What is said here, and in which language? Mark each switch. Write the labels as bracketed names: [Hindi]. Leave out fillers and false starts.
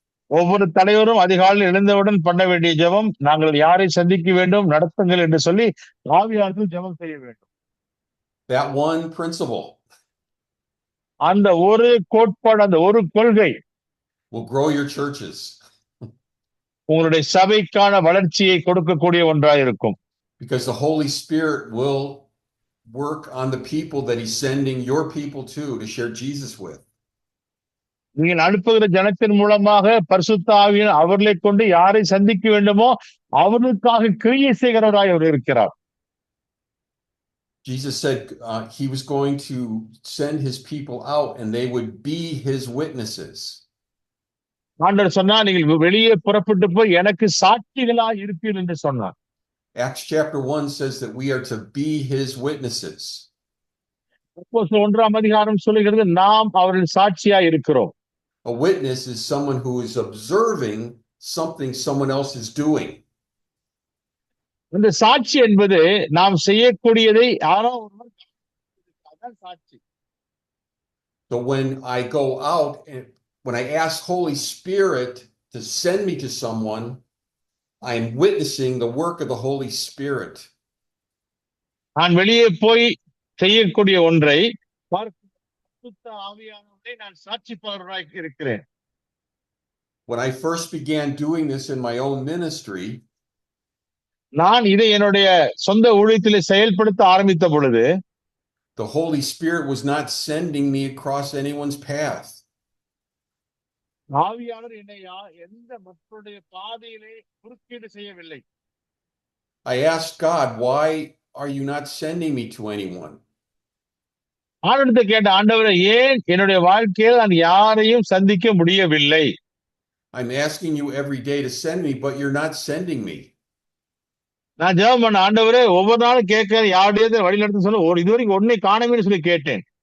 [Tamil] ஒவ்வொரு தலைவரும் அதிகாலையில் எழுந்தவுடன் பண்ண வேண்டிய ஜெபம் நாங்கள் யாரை சந்திக்க வேண்டும் நடத்துங்கள் என்று சொல்லி ஆவியானவரிடத்தில் ஜெபம் செய்ய வேண்டும். [English] That one principle [Tamil] அந்த ஒரு கோட்பாடு அந்த ஒரு கொள்கை [English] will grow your churches. [Tamil] உங்களுடைய சபைக்கான வளர்ச்சியை கொடுக்கக்கூடிய ஒன்றாக இருக்கும். [English] Because the Holy Spirit will work on the people that he's sending your people to share Jesus with. [Tamil] நீங்கள் அனுப்புகிற ஜனத்தின் மூலமாக பரிசுத்த ஆவியானவர் அவர்களை கொண்டு யாரை சந்திக்க வேண்டுமோ அவர்களுக்காக கிரியை செய்கிறவராய் அவர் இருக்கிறார். [English] Jesus said he was going to send his people out and they would be his witnesses. [Tamil] ஆண்டவர் சொன்னார் நீங்கள் வெளியே புறப்பட்டு போய் எனக்கு சாட்சிகளாய் இருப்பீர்கள் என்று சொன்னார். [English] Acts chapter 1 says that we are to be his witnesses. [Tamil] அப்போஸ்தலர் 1ஆம் அதிகாரம் சொல்லுகிறது நாம் அவரின் சாட்சியாய் இருக்கிறோம். [English] A witness is someone who is observing something someone else is doing. [Tamil] இந்த சாட்சி என்பது நாம் செய்யக்கூடியதை யாரோ ஒருவர் அதான் சாட்சி. [English] So when I go out and when I ask Holy Spirit to send me to someone, I am witnessing the work of the Holy Spirit. [Tamil] நான் வெளியே போய் செய்யக்கூடிய ஒன்றை பரிசுத்த ஆவியானவரை நான் சாட்சிப்பவராய் இருக்கிறேன். [English] When I first began doing this in my own ministry, [Tamil] நான் இதை என்னுடைய சொந்த ஊழியத்திலே செயல்படுத்த ஆரம்பித்த பொழுது [English] the Holy Spirit was not sending me across anyone's path. [Tamil] ஆவியானவர் என்னை எந்த மக்களுடைய பாதையிலே குறுக்கீடு செய்யவில்லை. [English] I asked God, why are you not sending me to anyone? [Tamil] ஆண்டவர்கிட்ட கேட்ட, ஆண்டவரே ஏன் என்னுடைய வாழ்க்கையில் நான் யாரையும் சந்திக்க முடியவில்லை? [English] I'm asking you every day to send me, but you're not sending me. [Tamil] நான் ஜெபம் பண்ண, ஆண்டவரே ஒவ்வொரு நாளும் கேட்கிறேன், யாருடைய வழி நடத்த சொல்ல இதுவரைக்கும் ஒன்னே காணவேன்னு சொல்லி கேட்டேன்.